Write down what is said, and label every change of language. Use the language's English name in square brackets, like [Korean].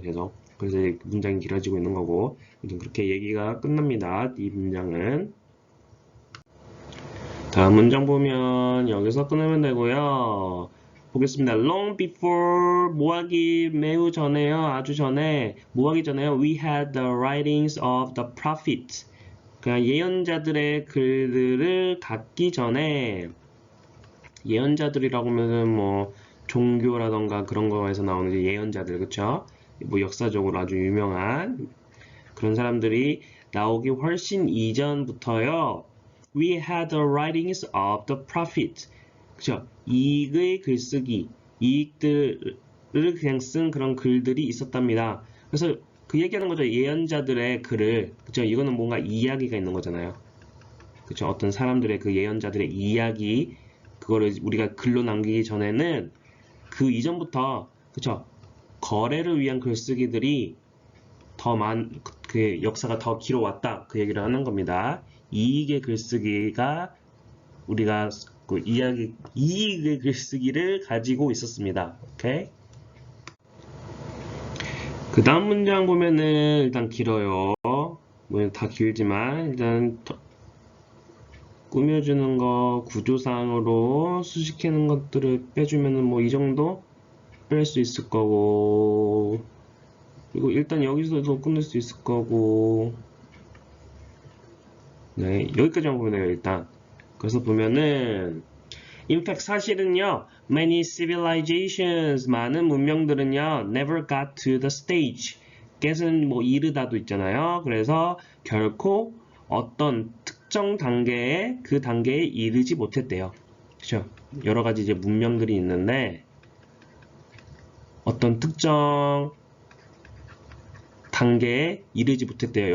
[Korean] 계속 그래서 문장이 길어지고 있는 거고 그렇게 얘기가 끝납니다. 이 문장은 다음 문장 보면 여기서 끊으면 되고요. 보겠습니다. [English] Long before [Korean] 뭐하기 매우 전에요. 아주 전에 뭐하기 전에요. [English] We had the writings of the prophets. [Korean] 그러니까 예언자들의 글들을 갖기 전에 예언자들이라고 하면은 뭐 종교라던가 그런 거에서 나오는 이제 예언자들 그쵸? 뭐 역사적으로 아주 유명한 그런 사람들이 나오기 훨씬 이전부터요. [English] We had the writings of the prophet. [Korean] 그쵸? 이익의 글쓰기, 이익들을 그냥 쓴 그런 글들이 있었답니다. 그래서 그 얘기하는 거죠. 예언자들의 글을, 그쵸? 이거는 뭔가 이야기가 있는 거잖아요. 그쵸? 어떤 사람들의 그 예언자들의 이야기, 그거를 우리가 글로 남기기 전에는 그 이전부터, 그쵸? 거래를 위한 글쓰기들이 그 역사가 더 길어왔다. 그 얘기를 하는 겁니다. 이익의 글쓰기가 우리가 그 이익의 글쓰기를 가지고 있었습니다. 오케이? 그 다음 문장 보면은 일단 길어요. 뭐 다 길지만 일단 꾸며주는 거 구조상으로 수식하는 것들을 빼주면은 뭐 이 정도 뺄 수 있을 거고 그리고 일단 여기서도 끊을 수 있을 거고 네 여기까지만 보면 돼요 일단. 그래서 보면은 [English] in fact [Korean] 사실은요 [English] many civilizations [Korean] 많은 문명들은요 [English] never got to the stage [Korean] get은 뭐 이르다도 있잖아요. 그래서 결코 어떤 특정 단계에 그 단계에 이르지 못했대요. 그렇죠? 여러 가지 이제 문명들이 있는데 어떤 특정 단계에 이르지 못했대요.